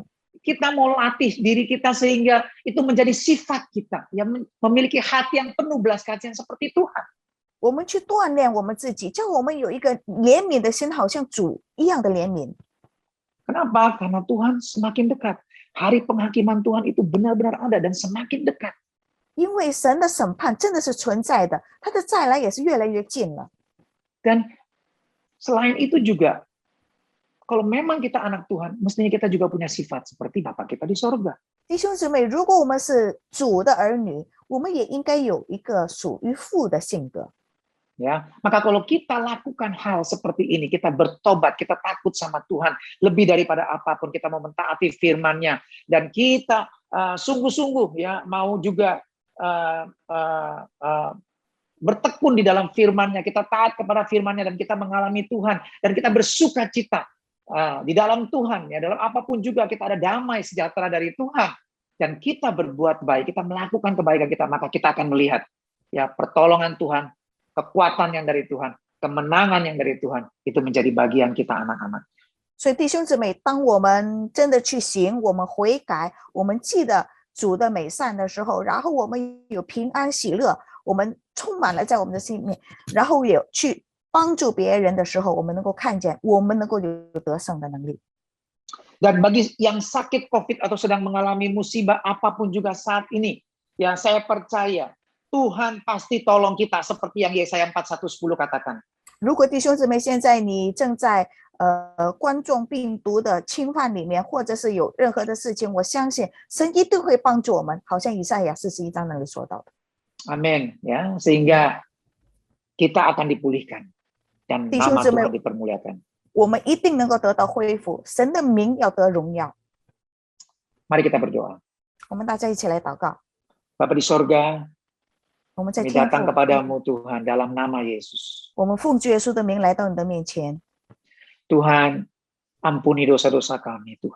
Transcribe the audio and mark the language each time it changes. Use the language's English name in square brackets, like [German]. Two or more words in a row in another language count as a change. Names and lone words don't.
[Indonesian] Kita mau latih diri kita sehingga itu menjadi sifat kita, yang memiliki hati yang penuh belas kasihan seperti Tuhan. [Chinese] 我们去锻炼我们自己，叫我们有一个怜悯的心，好像主一样的怜悯。 [Indonesian] Kenapa? Karena Tuhan semakin dekat. Hari penghakiman Tuhan itu benar-benar ada dan semakin dekat. [Chinese] 因为神的审判真的是存在的，他的再来也是越来越近了。 [Indonesian] Dan selain itu juga, kalau memang kita anak Tuhan, mestinya kita juga punya sifat seperti Bapa kita di sorga. [Chinese] 弟兄姊妹，如果我们是主的儿女，我们也应该有一个属于父的性格。 [Indonesian] Ya, maka kalau kita lakukan hal seperti ini, kita bertobat, kita takut sama Tuhan lebih daripada apapun, kita mau mentaati firman-Nya dan kita sungguh-sungguh ya mau juga bertekun di dalam firman-Nya, kita taat kepada firman-Nya dan kita mengalami Tuhan dan kita bersuka cita di dalam Tuhan, ya dalam apapun juga kita ada damai sejahtera dari Tuhan dan kita berbuat baik, kita melakukan kebaikan kita, maka kita akan melihat ya pertolongan Tuhan, kekuatan yang dari Tuhan, kemenangan yang dari Tuhan, itu menjadi bagian kita anak-anak. [Chinese] 所以弟兄姊妹，当我们真的去行，我们悔改，我们记得主的美善的时候，然后我们有平安喜乐，我们充满了在我们的心里面，然后也去帮助别人的时候，我们能够看见，我们能够有得胜的能力。 [Indonesian] Dan bagi yang sakit COVID atau sedang mengalami musibah apapun juga saat ini, ya saya percaya Tuhan pasti tolong kita seperti yang Yesaya 41:10 katakan. [Chinese] 如果弟兄姊妹现在你正在冠状病毒的侵犯里面，或者是有任何的事情，我相信神一定会帮助我们，好像以赛亚41章那里说到的。 [Indonesian] Amin, ya, sehingga kita akan dipulihkan dan nama Tuhan dipermuliakan. [Chinese] 我们一定能够得到恢复，神的名要得荣耀。 [Indonesian] Mari kita berdoa. [Chinese] 我们大家一起来祷告。 [Indonesian] Bapa di sorga, [Chinese] 我们在 [Indonesian] kami [Chinese] 天 [Indonesian] datang [Chinese] 父， [Indonesian] kepadamu Tuhan dalam nama Yesus. [Chinese] 我们奉主耶稣的名来到你的面前， [Indonesian] Tuhan, ampuni dosa-dosa kami Tuhan.